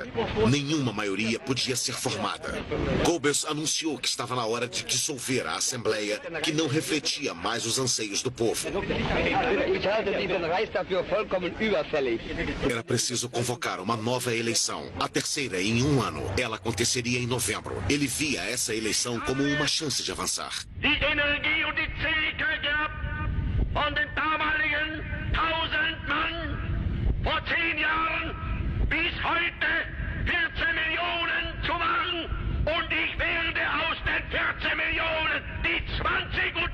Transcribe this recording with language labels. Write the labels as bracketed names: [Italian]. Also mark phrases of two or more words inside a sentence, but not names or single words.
[Portuguese] Nenhuma maioria podia ser formada. Goebbels anunciou que estava na hora de dissolver a Assembleia, que não refletia mais os anseios do povo. Era preciso convocar uma nova eleição, a terceira em um ano. Ela aconteceria em novembro. Ele via essa eleição como uma chance de avançar. [German] Energie und die Zähigkeit gehabt, von den damaligen 1000 Mann vor 10 Jahren bis heute 14 Millionen zu machen. Und ich werde aus den 14 Millionen die 20